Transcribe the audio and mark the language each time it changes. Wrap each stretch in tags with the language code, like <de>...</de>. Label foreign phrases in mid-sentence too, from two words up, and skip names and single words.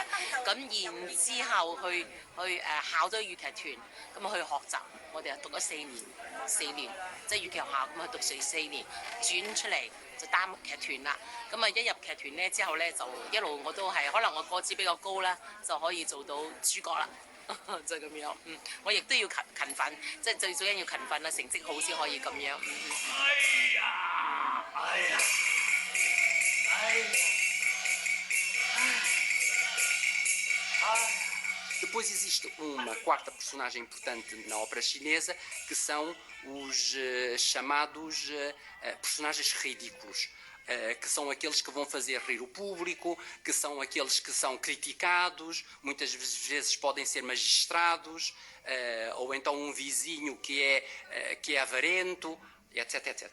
<yue>咁然之後去考咗粵劇團，咁去學習，我哋讀咗4年，即係粵劇學校咁去讀4年，轉出嚟。就擔劇團啦，咁一入劇團咧之後咧，就一路我都係，可能我個子比較高啦，就可以做到主角啦，就咁樣。我亦都要勤奮，即係最緊要勤奮啦，成績好先可以咁樣。</yue> <pt>Depois existe uma quarta personagem importante na ópera chinesa, que são os chamados personagens ridículos, que são aqueles que vão fazer rir o público, que são aqueles que são criticados, muitas vezes podem ser magistrados, ou então um vizinho que é avarento, etc, etc.</pt>